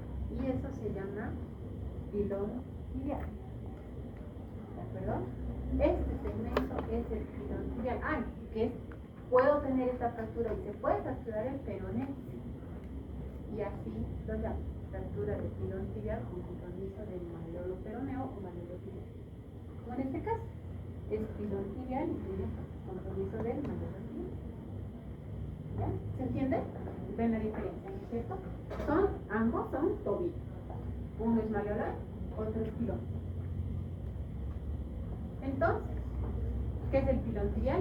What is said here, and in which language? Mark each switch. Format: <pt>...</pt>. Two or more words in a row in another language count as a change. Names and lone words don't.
<es>Y eso se llama pilón tibial. ¿De acuerdo? Este segmento es el pilón tibial. Puedo tener esta fractura y se puede fracturar el peroné. Y así lo llamo, fractura del pilón tibial con compromiso del malleolo peroneo o malleolo tibial. Como en este caso, es pilón tibial y tiene compromiso del malleolo tibial. ¿Ya? ¿Se entiende? Ven la diferencia, ¿no es cierto? Ambos son tobillo. Uno es malleolar, otro es pilón. Entonces, ¿qué es el pilón tibial?</es>